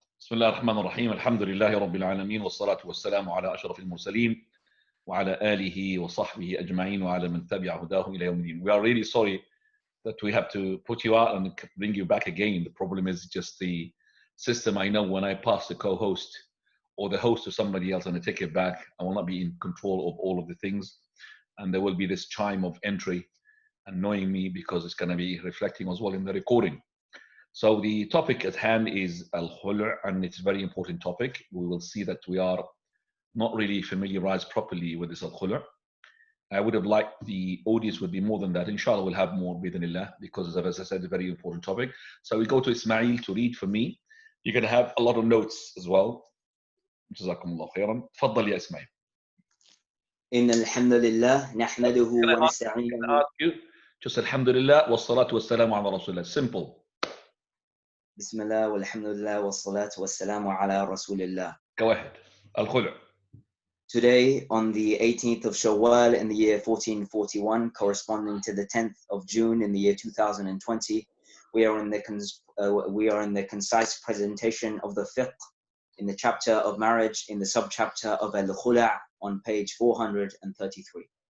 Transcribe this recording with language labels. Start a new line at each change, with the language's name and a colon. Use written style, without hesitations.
Arabic: بسم الله الرحمن الرحيم الحمد لله رب العالمين والصلاة والسلام على أشرف المرسلين وعلى آله وصحبه أجمعين وعلى من تبع هداه إلى يوم الدين.
English: We are really sorry that we have to put you out and bring you back again. The problem is just the system. I know when I pass the co-host or the host to somebody else and I take it back, I will not be in control of all of the things. And there will be this chime of entry annoying me because it's going to be reflecting as well in the recording. So the topic at hand is Al-Khul', and it's a very important topic. We will see that we are not really familiarized properly with this Al-Khul'. I would have liked the audience would be more than that. Inshallah, we'll have more, bidhnillah, because as I said, a very important topic. So we go to Ismail to read for me. You're going to have a lot of notes as well.
Arabic: جزاكم الله خيرا. تفضل يا إسماعيل. إن الحمد لله نحمده ونستعينه.
English: Just
Arabic: alhamdulillah wassalatu wassalamu ala rasulillah.
English: Simple.
Arabic: بسم الله والحمد لله والصلاة والسلام على رسول الله.
English: Go ahead. Al-Khul'. Today, on the 18th of Shawwal in the year 1441, corresponding to the 10th of June in the year 2020, we are in the concise presentation of the Fiqh in the chapter of marriage in the subchapter of Al-Khul' on page 433.